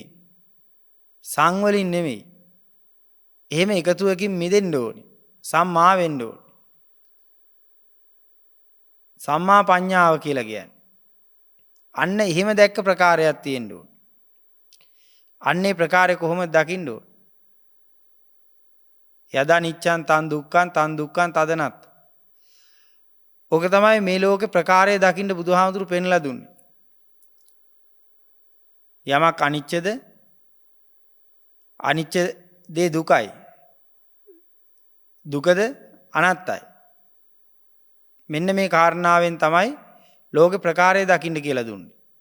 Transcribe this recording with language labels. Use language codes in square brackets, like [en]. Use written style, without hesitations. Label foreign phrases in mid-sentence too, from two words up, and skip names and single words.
[si] සංවලින් නෙමෙයි. එහෙම එකතුවකින් මිදෙන්න ඕනේ. සම්මා වෙන්න ඕනේ. සම්මා පඤ්ඤාව කියලා කියන්නේ. අන්න එහෙම දැක්ක ප්‍රකාරයක් තියෙන්න ඕනේ. අන්නේ ප්‍රකාරය කොහොමද දකින්න ඕනේ? [pi] යදා නිච්ඡං තන් දුක්ඛං තන් දුක්ඛං තදනත්. [si] ඕක තමයි මේ ලෝකේ ප්‍රකාරය දකින්න බුදුහාමුදුරු පෙන්ලා දුන්නේ. යමක් අනිච්චද අනිච්ච දේ දුකයි. දුකද අනාත්තයි. මෙන්න මේ කාරණාවෙන් තමයි ලෝකේ ප්‍රකාරය දකින්න කියලා දුන්නේ.